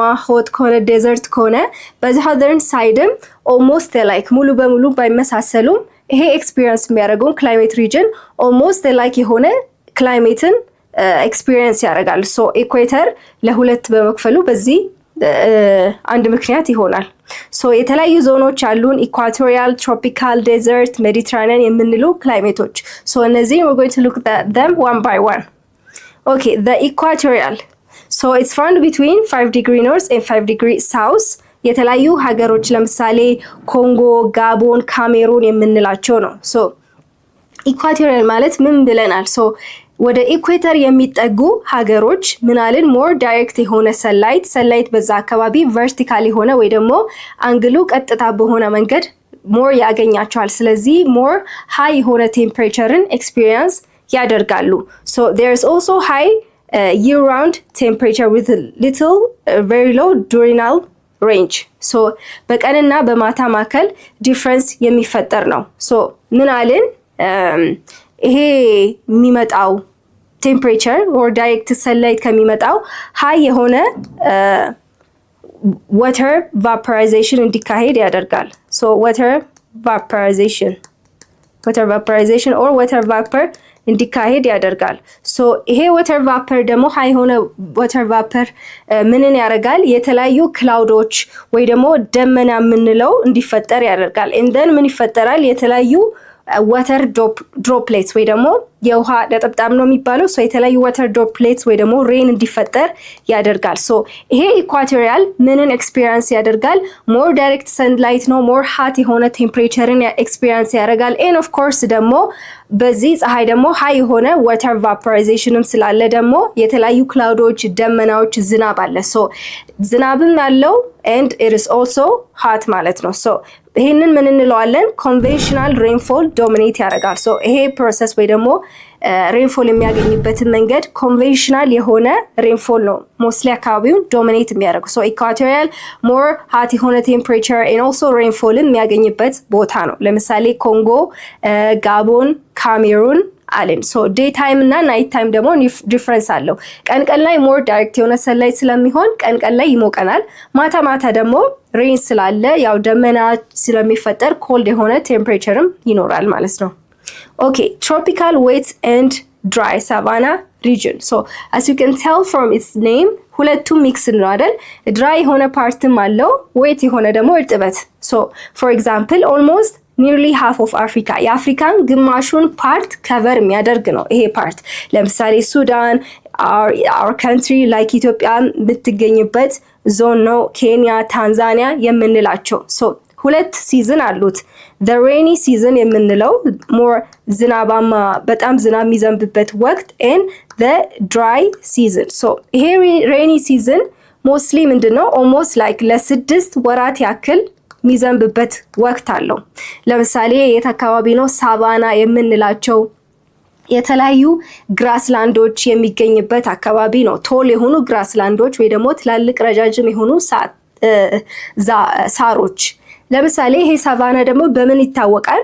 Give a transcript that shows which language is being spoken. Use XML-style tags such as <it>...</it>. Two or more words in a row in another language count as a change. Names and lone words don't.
<am>ሆት ከሆነ ዴዘርት ከሆነ በሳውዘርን ሳይድም</am> <en>almost like</en> <am>ሙሉ በሙሉ ባይመሳሰሉም ይሄ ኤክስፒሪየንስ የሚያደርገውን</am> <en>climate region almost like</en> <am>የሆነ ክላይሜትን ኤክስፒሪየንስ ያደርጋል። ሶ ኢኩዌተር ለሁለት በመክፈሉ በዚህ አንድ ምክንያት ይሆናል። ሶ የተለያዩ ዞኖች አሉን፣ ኢኳቶሪያል፣ ትሮፒካል፣ ዴዘርት፣ ሜዲትራኒያን የምንሉ ክላይሜቶች። ሶ እነዚህ</am> <en>we're going to look at them one by one. Okay, the equatorial. So it's found between 5 degree north and 5 degree south.</en> <am>የተለያዩ ሀገሮች ለምሳሌ ኮንጎ፣ ጋቦን፣ ካሜሩን የምንላቸው ነው። ሶ ኢኳቶሪያል ማለት ምን ብለናል? ሶ ወደ ኢኩዌተር የሚጠጉ ሀገሮች ምናልን</am> <en>more direct</en> <am>የሆነ ሰንላይት በዛ አካባቢ ቨርቲካል የሆነ ወይ ደግሞ አንግሉ ቀጥታ በሆነ መንገድ ሞር ያገኛቸዋል። ስለዚህ</am> <en>more high</en> <am>የሆነ ቴምፕሬቸርን ኤክስፒሪየንስ ያደርጋሉ።</am> <en>So there's also high year-round temperature with little very low diurnal range.</en> <am>So በቀንና በማታ ማከል ዲፍረንስ የሚፈጠር ነው። So ምን አለን? ይሄ የሚመጣው ቴምፕሬቸር</am> <en>or direct sunlight</en> <am>ከሚመጣው high የሆነ</am> <en>water vaporization</en> <am>እንዲካሄድ ያደርጋል።</am> <en>So water vaporization or water vapor</en> <am>እንዲካሄድ ያደርጋል። ሶ ይሄ</am> <en>water vapor</en> <am>ደግሞ ሃይ ሆነ</am> <en>water vapor</en> <am>ምንን ያደርጋል? የተለያዩ ክላውዶች ወይ ደግሞ ደመና የምንለው እንዲፈጠር ያደርጋል። እንደን ምን ይፈጠራል? የተለያዩ</am> <en>water droplets</en> <am>ወይ ደግሞ የውሃ ነጠብጣብ ነው የሚባለው። ሶ የተለያዩ</am> <en>water droplets</en> <am>ወይ ደግሞ ሬን እንዲፈጠር ያደርጋል። ሶ ይሄ ኢኳቶሪያል ምንን ኤክስፒሪየንስ ያደርጋል?</am> <en>more direct sunlight</en> <am>ነው።</am> <en>more hot</en> <am>የሆነ ቴምፕሬቸርን ኤክስፒሪየንስ ያደርጋል።</am> <en>and of course</en> <am>ደግሞ በዚህ ፀሐይ ደግሞ ሃይ የሆነ ዋተር ቫፖራይዜሽንም ስላለ ደግሞ የተለያዩ ክላውዶች፣ ደመናዎች፣ ዝናብ አለ። ሶ ዝናብም አለው</am> <en>and it is also hot</en> <am>ማለት ነው። ሶ ይሄንን ምን እንለዋለን?</am> <en>conventional rainfall</en> <am>ዶሚኔት ያደርጋል። ሶ ይሄ ፕሮሰስ ወይ ደግሞ ሬንፎል የሚያገኝበትን መንገድ ኮንቬንሽናል የሆነ ሬንፎል ነው ሞስትሊ አካባቢውን ዶሚኔት የሚያደርገው። ሶ ኢኳቶሪያል</am> <en>more hot</en> <am>የሆነ ቴምፕሬቸር</am> <en>and also</en> <am>ሬንፎልን የሚያገኝበት ቦታ ነው። ለምሳሌ ኮንጎ፣ ጋቦን፣ ካሜሩን አለን። ሶ</am> <en>day time</en> <am>እና</am> <en>night time</en> <am>ደግሞ ዲፍረንስ አለው። ቀን ላይ</am> <en>more direct</en> <am>የሆነ ሰንላይት ስለሚሆን ቀን ላይ ይሞቀናል። ማታ ደግሞ ሬን ስላለ ያው ደመና ስለሚፈጠር ኮልድ የሆነ ቴምፕሬቸርም ይኖራል ማለት ነው።</am> <en>Okay, tropical wet and dry savanna region. So as you can tell from its name,</en> <am>ሁለቱም ሚክስ ነው አይደል? ድራይ የሆነ ፓርትም አለው፣ ዌት የሆነ ደግሞ እርጥበት።</am> <en>So for example, almost nearly half of Africa,</en> <am>የአፍሪካን ግማሹን ፓርት ከቨር የሚያደርግ ነው ይሄ ፓርት። ለምሳሌ ሱዳን</am> <en>our country like</en> <am>ኢትዮጵያ የምትገኝበት ዞን ነው። ኬንያ፣ ታንዛኒያ የምንላቸው ሶ ሁለት ሲዝን አሉት።</am> <en>the rainy season</en> <am>የምንለው more ዝናባማ በጣም ዝናብ የሚዘንብበት ወቅት</am> <en>and the dry season.</en> <am>so ይሄ</am> <en>rainy season mostly</en> <am>ምንድነው almost like ለ6 ወራት ያክል የሚዘንብበት ወቅት አለው። ለምሳሌ የት አካባቢ ነው? ሳቫና የምንላቸው የተለያዩ ግራስላንዶች የሚገኝበት አካባቢ ነው። ቶል የሆኑ ግራስላንዶች ወይ ደግሞ ትላልቅ ረጃጅም የሆኑ ሳሮች። ለምሳሌ ይሄ ሳቫና ደግሞ በምን ይታወቃል?</am>